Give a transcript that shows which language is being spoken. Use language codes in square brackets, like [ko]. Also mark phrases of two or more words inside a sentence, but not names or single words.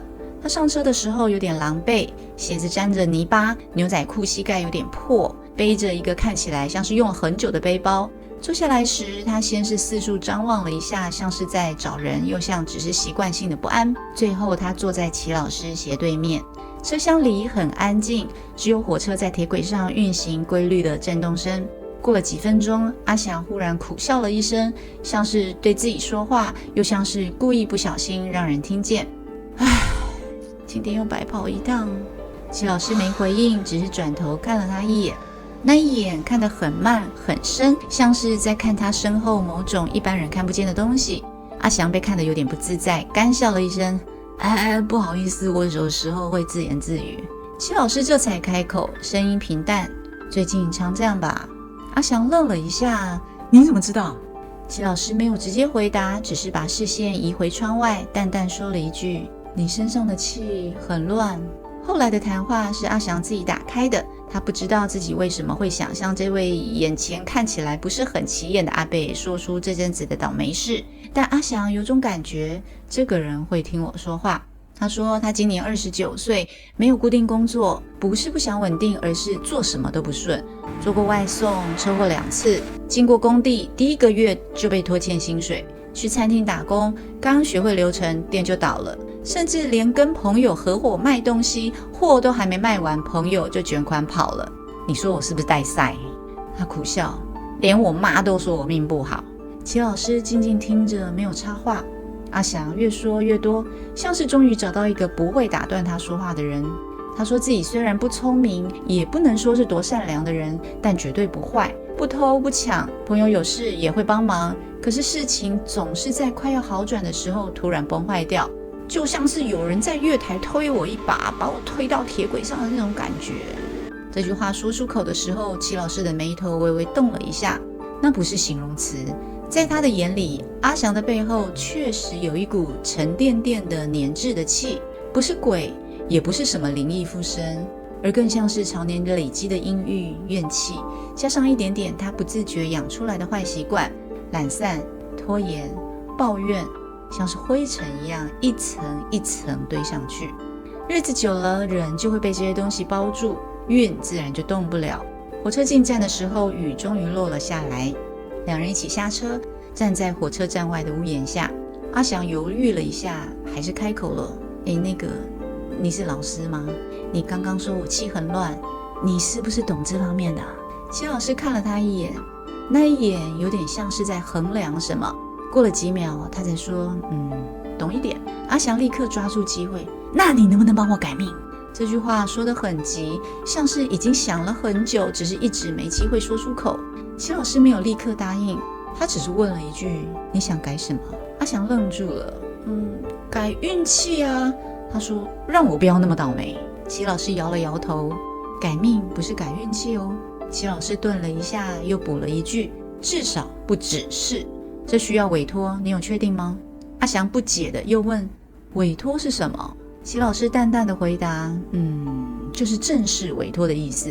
[zh] 他上車的時候有點狼狽，鞋子沾着泥巴，牛仔褲膝蓋有點破，背着一個看起來像是用了很久的背包。坐下來時，他先是四處張望了一下，像是在找人，又像只是習慣性的不安。最後他坐在齊老師斜对面。車廂裡很安靜，只有火車在鐵軌上運行規律的震動聲。過了幾分鐘，阿翔忽然苦笑了一聲，像是對自己說話，又像是故意不小心讓人聽見。唉，今天又白跑一趟。齊老師沒回應，只是轉頭看了他一眼。那一眼看得很慢很深，像是在看他身後某種一般人看不見的東西。阿翔被看得有點不自在，乾笑了一聲。不好意思，我有時候會自言自語。齊老師這才開口，聲音平淡：最近常這樣吧？阿翔愣了一下，你怎麼知道？齊老師沒有直接回答，只是把視線移回窗外，淡淡說了一句：你身上的氣很亂。後來的談話是阿翔自己打開的，他不知道自己為什麼會想象這位眼前看起來不是很起眼的阿伯說出這陣子的倒霉事，但阿翔有種感覺，這個人會聽我說話。他說他今年29歲，沒有固定工作，不是不想穩定，而是做什麼都不順。做過外送，車禍2次，經過工地，第1個月就被拖欠薪水。去餐廳打工，剛學會流程，店就倒了。甚至連跟朋友合夥賣東西，貨都還沒賣完，朋友就捲款跑了。你說我是不是帶賽？他苦笑，連我媽都說我命不好。齊老師靜靜聽着，沒有插話。阿翔越說越多，像是終於找到一個不會打斷他說話的人。他說自己雖然不聰明，也不能說是多善良的人，但絕對不壞，不偷不搶，朋友有事也會幫忙。可是事情總是在快要好轉的時候突然崩壞掉，就像是有人在月台推我一把，把我推到鐵軌上的那種感覺。這句話說出口的時候，齊老師的眉頭微微動了一下，那不是形容詞。在他的眼裡，阿翔的背後確實有一股沉甸甸的黏滯的氣，不是鬼，也不是什麼靈異附身，而更像是常年累積的陰鬱怨氣，加上一點點他不自覺養出來的壞習慣，懶散、拖延、抱怨，像是灰塵一樣一層一層堆上去。日子久了，人就會被這些東西包住，運自然就動不了。火車進站的時候，雨終於落了下來。兩人一起下車，站在火車站外的屋檐下。阿翔猶豫了一下，還是開口了：你是老師嗎？你剛剛說我氣很亂，你是不是懂這方面的？齊老師看了他一眼，那一眼有點像是在衡量什麼。過了幾秒，他才說：懂一點。阿翔立刻抓住機會：那你能不能幫我改命？這句話說得很急，像是已經想了很久，只是一直沒機會說出口。齊老師沒有立刻答應，他只是問了一句：你想改什麼？阿翔愣住了，改運氣啊。他說： 讓我不要那麼倒霉。齊老師搖了搖頭，改命不是改運氣哦。齊老師頓了一下，又補了一句：“至少不只是。這需要委託，你有確定嗎？”阿祥不解的又問：“委託是什麼？” 齊老師淡淡的回答：“就是正式委託的意思。